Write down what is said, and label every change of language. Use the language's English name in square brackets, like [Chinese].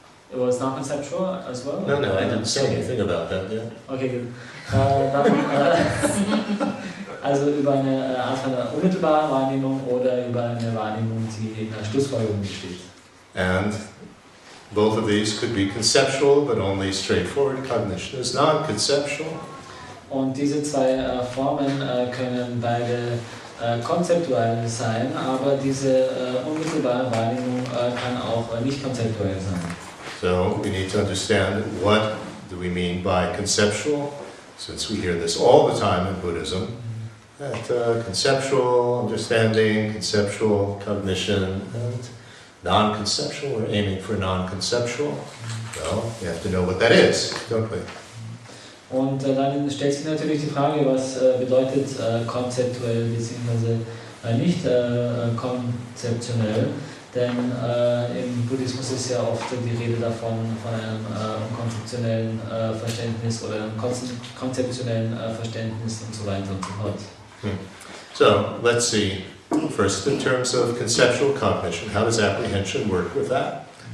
[English] It was not conceptual as well? No, I didn't say anything about that yet. [German] Okay, gut. Also über eine Art von einer unmittelbaren Wahrnehmung oder über eine Wahrnehmung, die in einer Schlussfolgerung besteht. [English] And both of these could be conceptual, but only straightforward cognition is non-conceptual. [German] Und diese zwei Formen können beide konzeptuell sein, aber diese unmittelbare Wahrnehmung kann auch nicht konzeptuell sein. [English] So we need to understand what do we mean by conceptual, since we hear this all the time in Buddhism, that conceptual understanding, conceptual cognition, and non-conceptual, we're aiming for non-conceptual. Well, we have to know what that is, don't we? [German] Und dann stellt sich natürlich die Frage, was bedeutet konzeptuell bzw. nicht konzeptionell, denn im Buddhismus ist ja oft die Rede davon, von einem konzeptionellen Verständnis oder einem konzeptionellen Verständnis und so weiter und so fort. [English] So, let's see, first in terms of conceptual cognition, how does apprehension work with that?